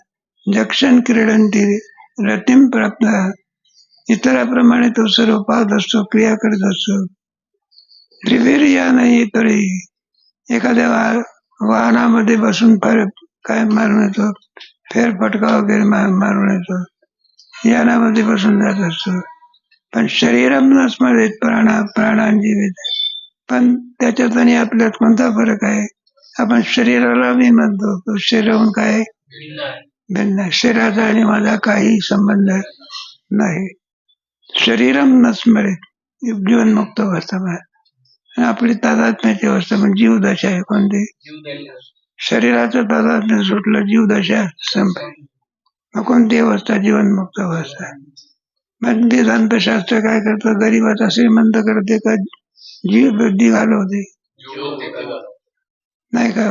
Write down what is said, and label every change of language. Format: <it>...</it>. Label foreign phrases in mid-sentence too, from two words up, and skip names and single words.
<sa>जक्षण क्रीडंती रतीम प्राप्त,</sa> <mr>इतराप्रमाणे तो सर्व पाहत असतो, क्रिया करत असतो. त्रिवीर या नाही तरी एखाद्या वाहनामध्ये बसून काय मारून येतो, फेरफटका वगैरे मारून येतो, यानामध्ये बसून जात असतो.</mr> <sa>पण शरीरम न स्मरेत प्राणांजीवित,</sa> <mr>पण त्याच्यात आणि आपल्यात कोणता फरक आहे. आपण शरीराला मी म्हणतो, तो शरीराहून काय भिन्न आहे. शरीराचा आणि माझा काही संबंध नाही.</mr> <sa>शरीरम न स्मरेत</sa> <mr>जीवनमुक्त अवस्था, आपली तादात्म्याची अवस्था म्हणजे जीवदशा आहे. कोणती, शरीराचं तादात्म्य सुटलं, जीवदशा संपली. कोणती अवस्था, जीवनमुक्त अवस्था. मग वेदांतशास्त्र काय करतं, गरीबाचा श्रीमंत करते का जीव बुद्धी घालवते नाही का.</mr>